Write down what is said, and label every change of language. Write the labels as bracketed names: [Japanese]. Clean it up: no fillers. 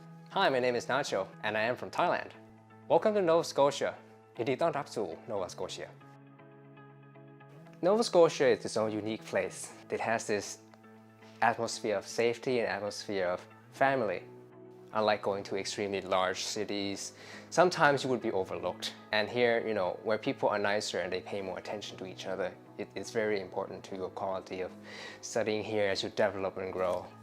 [English] Hi, my name is Nacho and I am from Thailand. Welcome to Nova Scotia. [Thai] ยินดีต้อนรับสู่ Nova Scotia. [English] Nova Scotia is its own unique place. It has this atmosphere of safety and atmosphere of family. Unlike going to extremely large cities, sometimes you would be overlooked. And here, where people are nicer and they pay more attention to each other, it's very important to your quality of studying here as you develop and grow.